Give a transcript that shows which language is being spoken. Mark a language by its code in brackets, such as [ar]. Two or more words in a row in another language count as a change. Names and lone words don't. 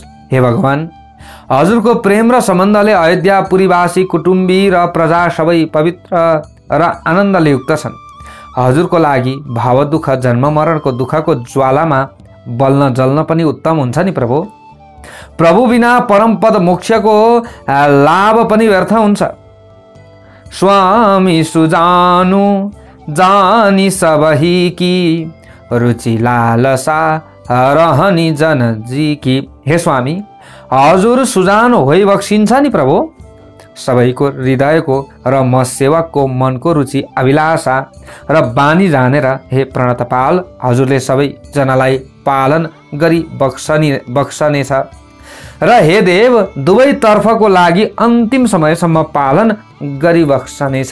[ne] हे भगवान, हजुरको प्रेम र सम्बन्धले अयोध्यापुरीवासी कुटुम्बी र प्रजा सबै पवित्र र आनन्दले युक्त छन्। हजुरको लागि भाव दुःख जन्म मरणको दुःखको ज्वालामा बल्न जल्न पनि उत्तम हुन्छ नि प्रभु। प्रभु बिना परमपद मोक्षको लाभ पनि व्यर्थ हुन्छ। [awa] स्वामी सुजानु जानी सबही की, रुचि लालसा रहनी जन जी की। [ne] हे स्वामी, हजुर सुजान होइबक्सिन्छ नि प्रभु। सबैको हृदयको र म सेवकको मनको रुचि अभिलाषा र बानी जानेर हे प्रणतपाल, हजुरले सबैजनालाई पालन गरी बक्सनेछ र हे देव, दुवै तर्फको लागि अन्तिम समयसम्म पालन गरी बक्सनेछ।